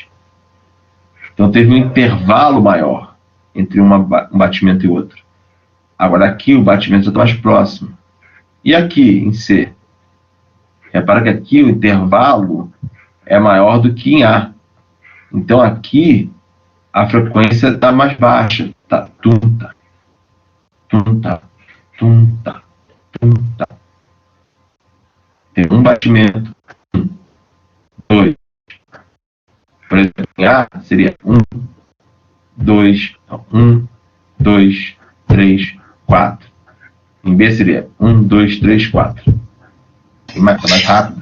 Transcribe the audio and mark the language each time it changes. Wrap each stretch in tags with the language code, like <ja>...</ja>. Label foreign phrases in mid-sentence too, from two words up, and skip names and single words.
<pt>Então teve um intervalo maior entre um batimento e outro. Agora aqui o batimento já está mais próximo. E aqui em C? Repara que aqui o intervalo é maior do que em A. Então aqui a frequência está mais baixa. Tá, tum-ta, tum-ta, tum-ta, tum-ta. Tem um batimento. Dois. Por exemplo, em A seria 1, 2, 1, 2, 3, 4. Em B seria 1, 2, 3, 4. Mais rápido.</pt>